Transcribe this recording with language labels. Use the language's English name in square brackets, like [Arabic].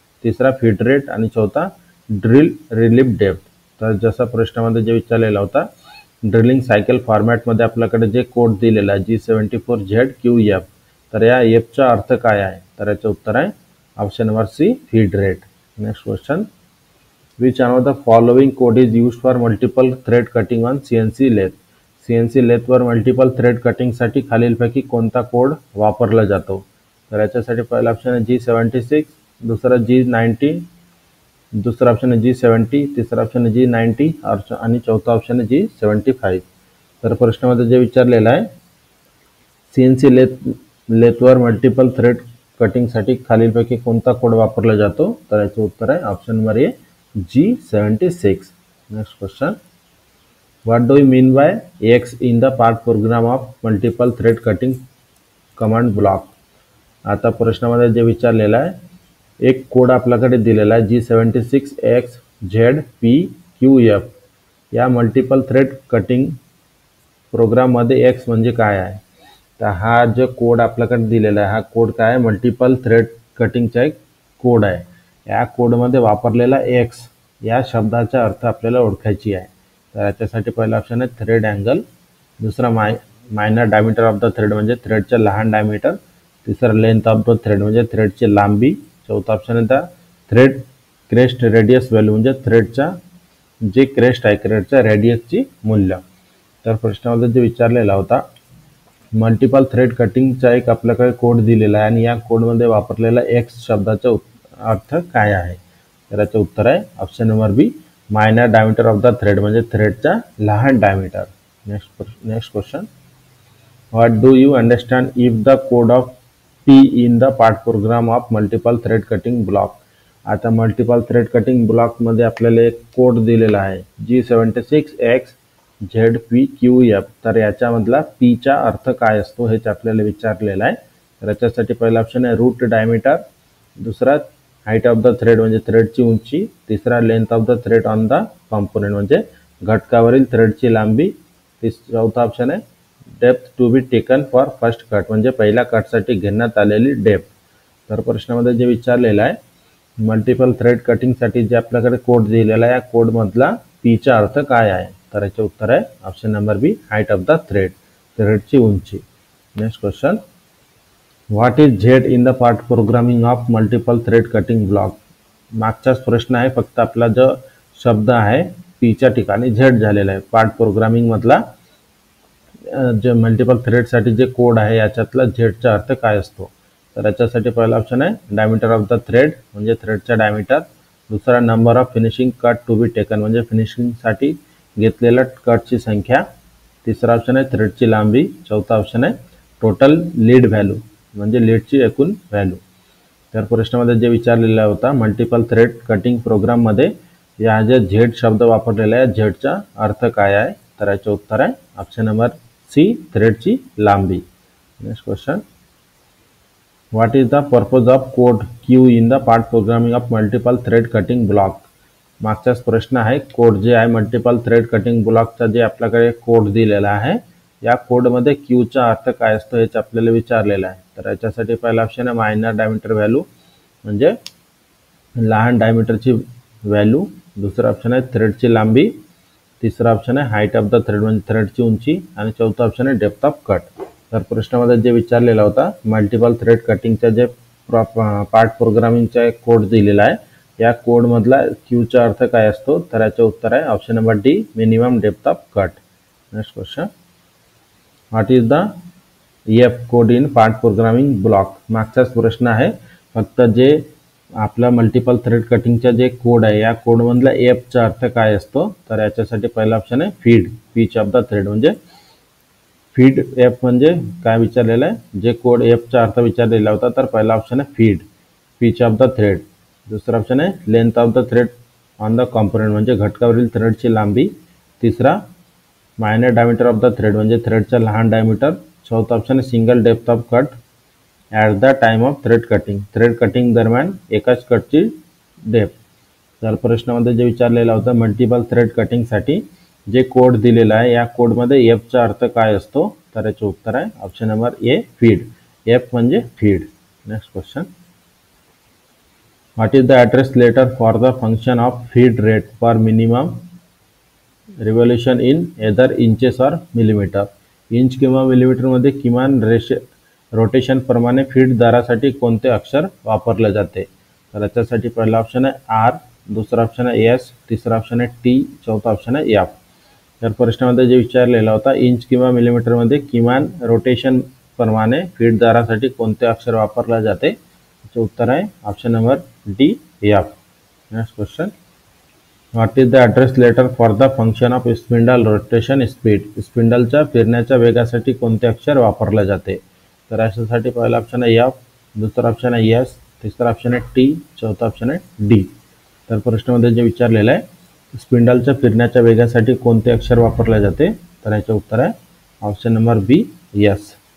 [Marathi] तिसरा feed rate आणि चौथा ड्रिल रिलीफ डेप्थ. तर जसा प्रश्नामध्ये जे विचारलेला होता, ड्रिलिंग सायकल फॉर्मॅटमध्ये आपल्याकडे जे कोड दिलेला आहे G74ZQF, तर या एफचा अर्थ काय आहे? तर याचं उत्तर आहे option number C, feed rate. [English] Next question, which one of the following code is used for multiple thread cutting on CNC lathe? [Marathi] CNC लेथवर multiple thread कटिंगसाठी खालीलपैकी कोणता कोड वापरला जातो? तर याच्यासाठी पहिला ऑप्शन आहे G76, दुसरा G90, दुसरा ऑप्शन आहे G70, तिसरा ऑप्शन आहे G90 आणि चौथा ऑप्शन आहे G75. तर प्रश्नामध्ये जे विचारलेलं आहे, CNC लेथवर मल्टिपल थ्रेड कटिंगसाठी खालीलपैकी कोणता कोड वापरला जातो? तर याचे उत्तर आहे option number A G76. [English] Next question, what do you mean by X in the part program of multiple thread cutting command block? [Marathi] आता प्रश्नामध्ये जे विचारलेलं आहे, एक कोड आपल्याकडे दिलेला आहे G76XZPQF. या मल्टिपल थ्रेड कटिंग प्रोग्राममध्ये एक्स म्हणजे काय आहे? तर हा जो कोड आपल्याकडे दिलेला आहे, हा कोड काय आहे? मल्टिपल थ्रेड कटिंगचा एक कोड आहे. या कोडमध्ये वापरलेला एक्स या शब्दाचा अर्थ आपल्याला ओळखायची आहे. तर याच्यासाठी पहिला ऑप्शन आहे थ्रेड अँगल, दुसरा [English] minor diameter of the thread [Marathi] म्हणजे थ्रेडचा लहान डायमीटर, तिसरा [English] length of the thread [Marathi] म्हणजे थ्रेडची लांबी, चौथा ऑप्शन आहे [English] thread crest radius value [Marathi] म्हणजे थ्रेडचा जे क्रेस्ट आहे क्रेडच्या रेडियसची मूल्य. तर प्रश्नामध्ये जे विचारलेला होता, मल्टिपल थ्रेड कटिंगचा एक आपल्याकडे कोड दिलेला आहे आणि या कोडमध्ये वापरलेला एक्स शब्दाचा अर्थ काय आहे? तर याचं उत्तर आहे option number B [English] minor diameter of the thread [Marathi] म्हणजे थ्रेडचा लहान diameter. [English] Next question, what do you understand if the code of P in the part program of multiple thread cutting block? [Marathi] आता मल्टिपल थ्रेड कटिंग ब्लॉकमध्ये आपल्याला एक code दिलेला आहे G76XZPQF. तर याच्यामधला पीचा अर्थ काय असतो हेच आपल्याला विचारलेलं आहे. तर याच्यासाठी पहिला ऑप्शन आहे रूट डायमीटर, दुसरा [English] height of the thread [Marathi] म्हणजे थ्रेडची उंची, तिसरा [English] length of the thread on the component [Marathi] म्हणजे घटकावरील थ्रेडची लांबी, चौथा ऑप्शन आहे [English] depth to be taken for first cut [Marathi] म्हणजे पहिल्या कटसाठी घेण्यात आलेली डेप्थ. तर प्रश्नामध्ये जे विचारलेलं आहे, मल्टिपल थ्रेड कटिंगसाठी जे आपल्याकडे कोड दिलेला आहे, या कोडमधला पीचा अर्थ काय आहे? तर याचे उत्तर आहे option number B [English] height of the thread, [Marathi] थ्रेडची उंची. [English] Next question, what is Z in the part programming of multiple thread cutting block? [Marathi] मागचाच प्रश्न आहे, फक्त आपला जो शब्द आहे पीच्या ठिकाणी झेड झालेला आहे. पार्ट प्रोग्रामिंगमधला जे मल्टिपल थ्रेडसाठी जे कोड आहे याच्यातला झेडचा अर्थ काय असतो? तर याच्यासाठी पहिला ऑप्शन आहे [English] diameter of the thread [Marathi] म्हणजे थ्रेडचा डायमीटर, दुसरा [English] number of finishing cut to be taken [Marathi] म्हणजे फिनिशिंगसाठी घेतलेल्या कटची संख्या, तिसरा ऑप्शन आहे थ्रेडची लांबी, चौथा ऑप्शन आहे [English] total lead value [Marathi] म्हणजे लीडची एकूण व्हॅल्यू. तर प्रश्नामध्ये जे विचारलेला होता, मल्टिपल थ्रेड कटिंग प्रोग्राममध्ये या जे झेड शब्द वापरलेला आहे झेडचा अर्थ काय आहे? तर याचे उत्तर आहे ऑप्शन नंबर सी थ्रेडची लांबी. [English] Next question, what is the purpose of code Q in the part programming of multiple thread cutting block? [Marathi] मागचाच प्रश्न आहे, कोड जे आहे मल्टिपल थ्रेड कटिंग ब्लॉकचा जे आपल्याकडे कोड दिलेला आहे, या कोडमध्ये क्यूचा अर्थ काय असतो हेच आपल्याला विचारलेलं आहे. तर याच्यासाठी पहिला ऑप्शन आहे [English] minor diameter value [Marathi] म्हणजे लहान डायमीटरची व्हॅल्यू, दुसरा ऑप्शन आहे थ्रेडची लांबी, तिसरा ऑप्शन आहे [English] height of the thread [Marathi] म्हणजे थ्रेडची उंची आणि चौथा ऑप्शन आहे [English] Depth of cut. [Marathi] तर प्रश्नामध्ये जे विचारलेला होता, मल्टिपल थ्रेड कटिंगचा जे पार्ट प्रोग्रामिंगचा एक कोड दिलेला आहे, या कोडमधला क्यूचा अर्थ काय असतो? तर याचे उत्तर आहे option number D [English] Minimum depth of cut. Next question, what is the F code in part programming block? [Marathi] मागचाच प्रश्न आहे, फक्त जे आपला मल्टिपल थ्रेड कटिंगचा जे कोड आहे या कोडमधला एफचा अर्थ काय असतो? तर याच्यासाठी पहिला ऑप्शन आहे feed, [English] pitch of the thread [Marathi] म्हणजे फीड एफ म्हणजे काय विचारलेलं आहे, जे कोड एफचा अर्थ विचारलेला होता तर पहिला ऑप्शन आहे feed, peach of the thread, दुसरा ऑप्शन आहे [English] length of the thread on the component [Marathi] म्हणजे घटकावरील थ्रेडची लांबी, तिसरा [English] minor diameter of the thread [Marathi] म्हणजे थ्रेडचा लहान डायमीटर, चौथा ऑप्शन आहे [English] single depth of cut at the time of thread cutting, [Marathi] thread cutting दरम्यान एकाच कटची डेप्थ. तर प्रश्नामध्ये जे विचारलेला होता, मल्टिपल थ्रेड कटिंगसाठी जे कोड दिलेला आहे या कोडमध्ये एफचा अर्थ काय असतो? तर याचे उत्तर आहे option number A feed, F म्हणजे feed. [English] Next question, what is the address letter for the function of feed rate for minimum revolution in either inches or millimeter? [Marathi] Inch किंवा मिलीमीटरमध्ये किमान रोटेशन प्रमाणे फीड दरासाठी कोणते अक्षर वापरले जाते? तर याच्यासाठी पहिला ऑप्शन आहे आर, दुसरा ऑप्शन आहे एस, तिसरा ऑप्शन आहे टी, चौथा ऑप्शन आहे एफ. तर प्रश्नामध्ये जे विचारलेला होता, इंच किंवा मिलीमीटरमध्ये किमान रोटेशन प्रमाणे फीड दरासाठी कोणते अक्षर वापरले जाते? याचे उत्तर आहे option number D F. [English] Next question, what is the address letter for the function of spindle rotation speed? [Marathi] स्पिंडलच्या फिरण्याच्या वेगासाठी कोणते अक्षर वापरले जाते? तर याच्यासाठी पहिला ऑप्शन आहे एफ, दुसरा ऑप्शन आहे यस, तिसरा ऑप्शन आहे टी, चौथा ऑप्शन आहे डी. तर प्रश्नामध्ये जे विचारलेलं आहे स्पिंडलच्या फिरण्याच्या वेगासाठी कोणते अक्षर वापरले जाते, तर याचे उत्तर आहे ऑप्शन नंबर बी यस.